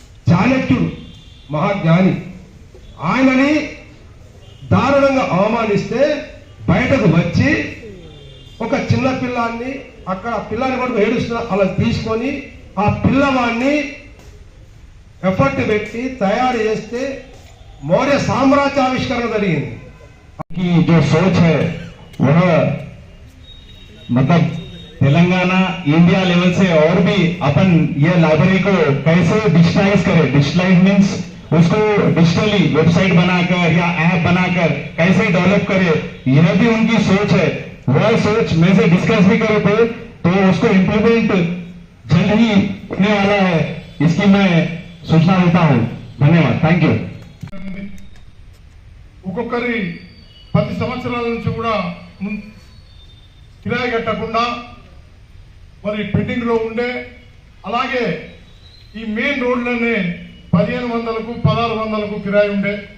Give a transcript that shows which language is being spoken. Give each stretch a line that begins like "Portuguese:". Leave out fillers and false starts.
Telugu: చాణక్యుడు మహాజ్ఞాని, ఆయనని దారుణంగా అవమానిస్తే బయటకు వచ్చి ఒక చిన్న పిల్లాన్ని, అక్కడ పిల్లాన్ని పడుకు ఏడుస్తున్నా అలా తీసుకొని ఆ పిల్లవాడిని ఎఫర్ట్ పెట్టి తయారు చేస్తే మౌర్య సామ్రాజ్య ఆవిష్కరణ జరిగింది.
Hindi: जो सोच है वह मतलब तेलंगाना इंडिया लेवल से और भी अपन ये लाइब्रेरी को कैसे डिजिटलाइज मीन्स उसको डिजिटली वेबसाइट बनाकर या ऐप बनाकर कैसे डेवलप करे, यह भी उनकी सोच है. वह सोच में से डिस्कस भी करे थे, तो उसको इम्प्लीमेंट जल्द ही होने वाला है, इसकी मैं सूचना देता हूँ. धन्यवाद.
English: Thank you.
Telugu: ఒక్కొక్కరి 10 సంవత్సరాల నుంచి కూడా కిరాయి కట్టకుండా మరి పెండింగ్ లో ఉండే, అలాగే ఈ మెయిన్ రోడ్లోనే 1500కు 1600కు కిరాయి ఉండే.